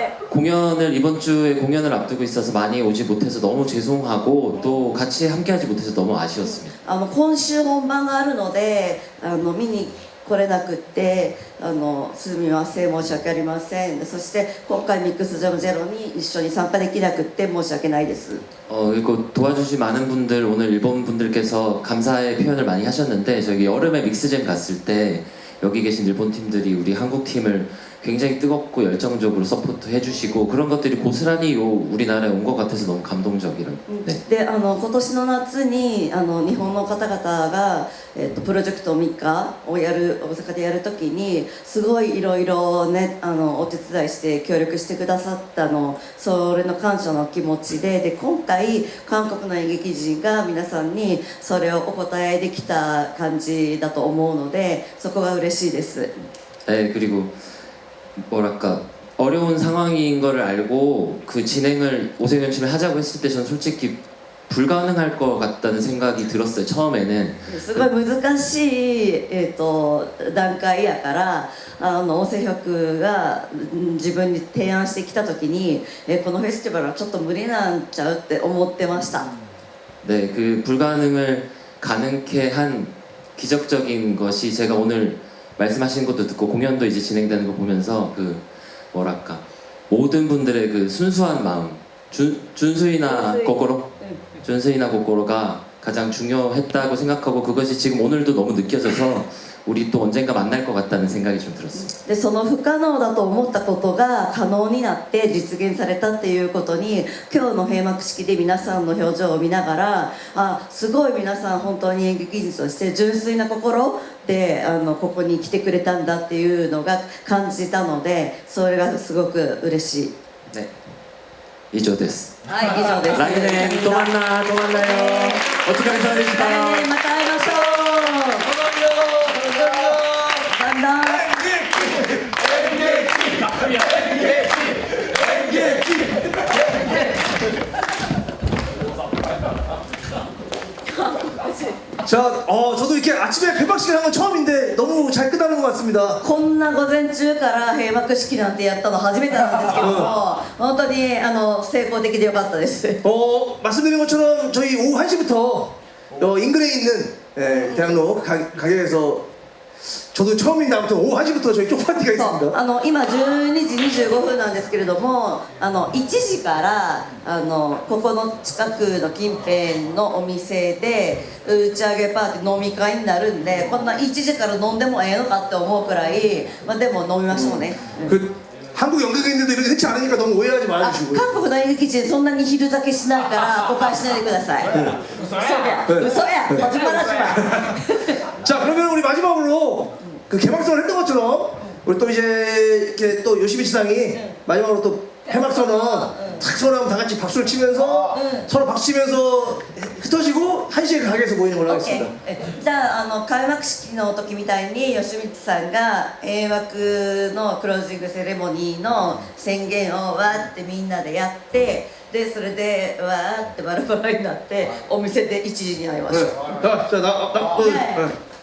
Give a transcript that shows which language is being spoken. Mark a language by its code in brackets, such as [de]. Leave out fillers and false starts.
[ko] 공연을 이번 주에 공연을 앞두고 있어서 많이 오지 못해서 너무 죄송하고 또 같이 함께하지 못해서 너무 아쉬웠습니다. [ja] 今週本番があるので見に来れなくってすみません申し訳ありませんそして今回ミックスジャムゼロに一緒に参加できなくって申し訳ないです [ko] 그리고 도와주신 많은 분들 오늘 일본 분들께서 감사의 표현을 많이 하셨는데 저기 여름에 믹스잼 갔을 때 여기 계신 일본 팀들이 우리 한국 팀을 굉장히 뜨겁고 열정적으로 서포트 해주시고 그런 것들이 고스란히 우리나라에 온 것 같아서 너무 감동적이라고. 네. [ja] で今年の夏に日本の方々が、プロジェクト3日を大阪でやるときにすごいいろいろねお手伝いして協力してくださったそれの感謝の気持ちで今回韓国の演劇人が皆さんにそれをお答えできた感じだと思うのでそこが嬉しいです。 [ko] 네, 그리고 뭐랄까 어려운 상황인 거를 알고 그 진행을 오색연출을 하자고 했을 때 전 솔직히 불가능할 것 같다는 생각이 들었어요. 처음에는 [ja] すごい難しい、段階やから大瀬局が自分に提案してきた時に、このフェスティバルはちょっと無理なんちゃうって思ってました。 [ko] 네, 그 불가능을 가능케 한 기적적인 것이 제가 오늘 말씀하신 것도 듣고 공연도 이제 진행되는 거 보면서 그 뭐랄까 모든 분들의 그 순수한 마음 준수이나 고코로가 가장 중요했다고 생각하고 그것이 지금 오늘도 너무 느껴져서 우리 또 언젠가 만날 것 같다는 생각이 좀 들었어요. でその不可能だと思ったことが可能になって実現されたっていうことに今日の閉幕式で皆さんの表情を見ながらすごい皆さん本当に演劇人として純粋な心でここに来てくれたんだっていうのが感じたのでそれがすごく嬉しい。 네, [ja] 以上です。はい、以上です。来年止まんなよ。お疲れ様でした。来年また会いましょう。だんだん。 [ko] 자, 저도 이렇게 아침에 개막식을 한 건 처음인데 너무 잘 끝나는 것 같습니다. [ja] こんな午前中から閉幕式なんてやったの初めてなんですけども、本当に成功的でよかったです。 [ko] 말씀드린 것처럼 저희 오후 1시부터 인근에 있는 대학로 가게에서 저도 처음인데 아무튼 오후 1시부터 저희 쪽 파티가 있습니다. [ja] 今12時25分なんですけれども1時からここの近くの近辺のお店で打ち上げパーティー飲み会になるんでこんな1時から飲んでもええのかって思うくらい、でも飲みましょうね。 [ko] 한국 연극인들도 이렇게 흔치 않으니까 너무 오해하지 말아주시고요. [ja] 韓国の演劇人そんなに昼酒しないから誤解しないでください。嘘や [ko] 거짓말하지 마. 자, 그러면 우리 마지막으로 그 개막선을 했던 것처럼 우리 또 이제 이렇게 또 요시미 시상이 마지막으로 또 개막선은 탁 서로 한번 다 같이 박수를 치면서 서로 박수 치면서 흩어지고 1시에 가게에서 모이는 걸로 하겠습니다. [ja] じゃあ開幕式の時みたいに吉光さんが閉幕のクロージングセレモニーの宣言をわーってみんなでやってでそれでわーってバラバラになってお店で1時に会いましょう。